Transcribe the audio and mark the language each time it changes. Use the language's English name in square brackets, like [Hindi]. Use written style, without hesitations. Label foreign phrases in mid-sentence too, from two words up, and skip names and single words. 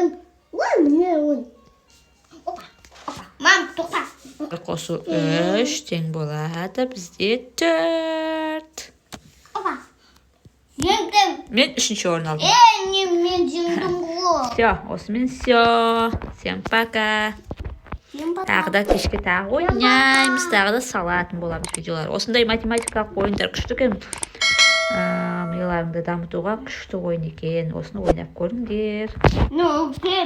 [Kazakh] 10. 10. бір қосу 3 тең болады. Бізде 4. Опа. Жеңдім. Мен 3-ші орын алдым. Мен жеңдім ғой. [Russian] Все, осымен все. Всем пока. [Kazakh] Тағы да кешке тағы ойнаймыз, тағы да салатын боламыз видеолар. Осындай математикалық ойындар күшті екен. Мияларыңды дамытуға күшті ойын екен. Осыны ойнап көріңдер.